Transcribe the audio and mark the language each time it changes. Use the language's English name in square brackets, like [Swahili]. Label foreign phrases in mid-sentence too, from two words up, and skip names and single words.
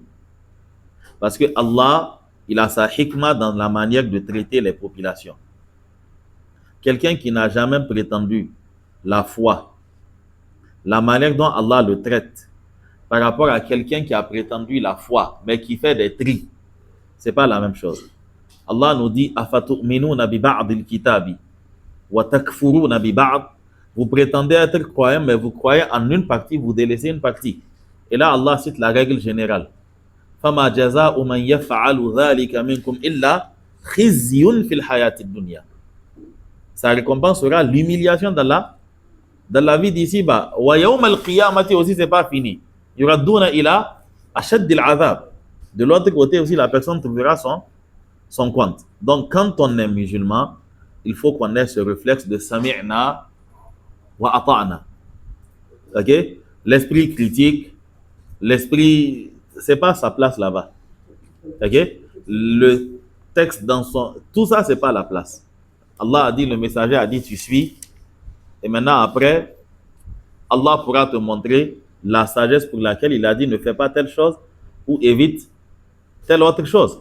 [French] Parce que Allah, il a sa hikmah dans la manière de traiter les populations. Quelqu'un qui n'a jamais prétendu la foi, la manière dont Allah le traite, par rapport à quelqu'un qui a prétendu la foi, mais qui fait des tris, c'est pas la même chose. Allah nous dit, [Arabic] أفتؤمنون ببعض الكتاب وتكفرون ببعض. [French] Vous prétendez être croyant, mais vous croyez en une partie, vous délaissez une partie. Et là, Allah cite la règle générale. [Arabic] فما جزاء من يفعل ذلك منكم إلا خزي في الحياة الدنيا. [French] Sa récompense sera l'humiliation dans la vie d'ici-bas. [Arabic] ويوم القيامة [French] aussi, c'est pas fini. [Arabic] يردون إلى أشد العذاب. [French] De l'autre côté aussi, la personne trouvera son compte. Donc, quand on est musulman, il faut qu'on ait ce réflexe de [Arabic] سمعنا وأطعنا. [French] Ok? L'esprit critique, l'esprit, c'est pas sa place là-bas. Ok? Le texte dans tout ça, c'est pas la place. Allah a dit, le messager a dit, tu suis. Et maintenant, après, Allah pourra te montrer la sagesse pour laquelle il a dit, ne fais pas telle chose ou évite telle autre chose.